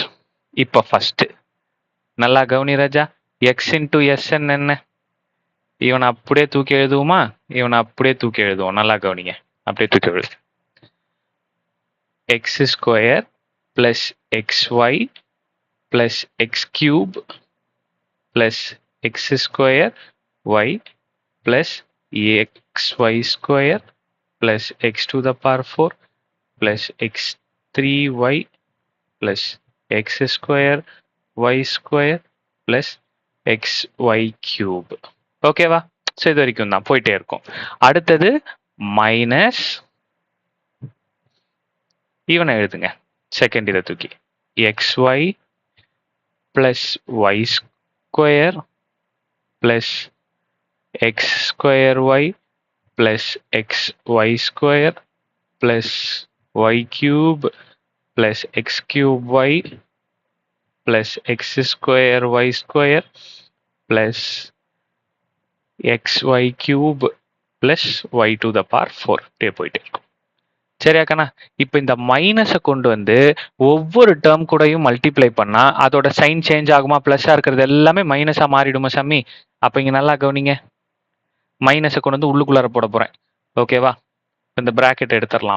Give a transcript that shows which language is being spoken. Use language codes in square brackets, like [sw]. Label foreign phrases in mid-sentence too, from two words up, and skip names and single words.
[ta] இப்போ ஃபர்ஸ்ட் நல்லா கவனி ராஜா, [en] x into sn [ta] என்ன? இவனை அப்படியே தூக்கி எழுதுவோமா? இவனை அப்படியே தூக்கி எழுதுவோம். நல்லா கவனிங்க, அப்படியே தூக்கி எழுது. [en] x square plus x y plus x cube plus x square y plus xy square plus x to the power 4 plus x3y plus x square y square plus xy cube. ஓகேவா? [ta] ஸோ இது வரைக்கும் தான் போயிட்டே இருக்கும். அடுத்தது மைனஸ், இவனை எழுதுங்க செகண்ட் இதை தூக்கி, [en] xy plus y square plus x square y plus xy square plus y cube plus x cube y plus x square y square plus xy cube plus y to the power 4 [ta] டே போயிட்டே இருக்கும். சரியாக்கண்ணா? இப்போ இந்த மைனஸை கொண்டு வந்து ஒவ்வொரு டேர்ம் கூடயும் மல்டிப்ளை பண்ணா அதோட [en] sign change [ta] ஆகுமா? பிளஸ்ஸா இருக்கிறது எல்லாமே மைனஸா மாறிடுமா சாமி? அப்ப இங்க நல்லா கவனிங்க. மைனஸை கொண்டு வந்து உள்ளுக்குள்ளார போட போறேன். ஓகேவா? இந்த பிராக்கெட் எடுத்துடலாம்.